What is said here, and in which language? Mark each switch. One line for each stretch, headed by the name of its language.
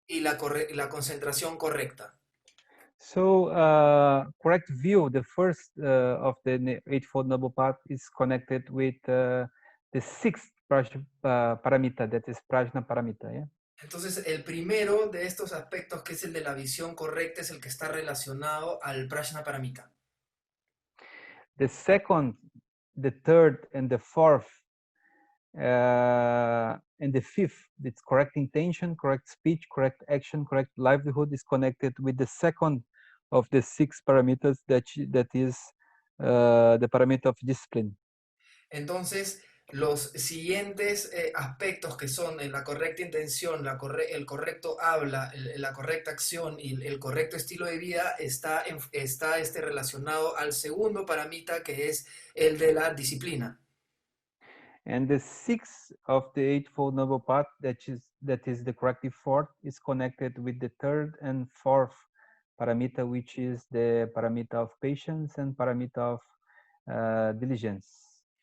Spanish: Y la concentración correcta.
English: So correct view, the first of the Eightfold Noble Path is connected with the sixth paramita, that is Prajna Paramita. Yeah?
Spanish: Entonces, el primero de estos aspectos, que es el de la visión correcta, es el que está relacionado al Prajna Paramita.
English: The second, the third, and the fourth, and the fifth, it's correct intention, correct speech, correct action, correct livelihood, is connected with the second of the 6 parameters, that is the parameter of discipline.
Spanish: Entonces, los siguientes aspectos, que son la correcta intención, el correcto habla, la correcta acción y el correcto estilo de vida, está relacionado al segundo paramita, que es el de la disciplina.
English: And the sixth of the Eightfold Noble Path, that is the correct effort, is connected with the third and fourth paramita, which is the paramita of patience and paramita of diligence.